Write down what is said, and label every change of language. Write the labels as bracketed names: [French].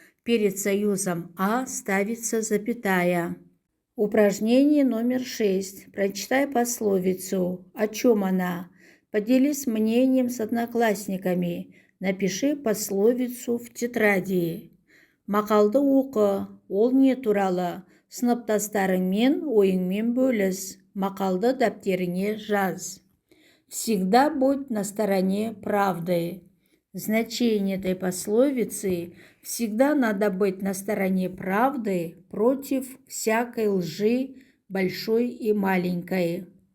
[Russian] Перед союзом «а» ставится запятая. Упражнение номер 6. Прочитай пословицу. О чем она? Поделись мнением с одноклассниками. Напиши пословицу в тетради. [Kazakh] Мақалды оқы, ол не туралы? Сыныптастарыңмен ойыңмен бөліс. Мақалды дәптеріңе жаз. [Russian] Всегда будь на стороне правды. Значение этой пословицы: всегда надо быть на стороне правды против всякой лжи, большой и маленькой.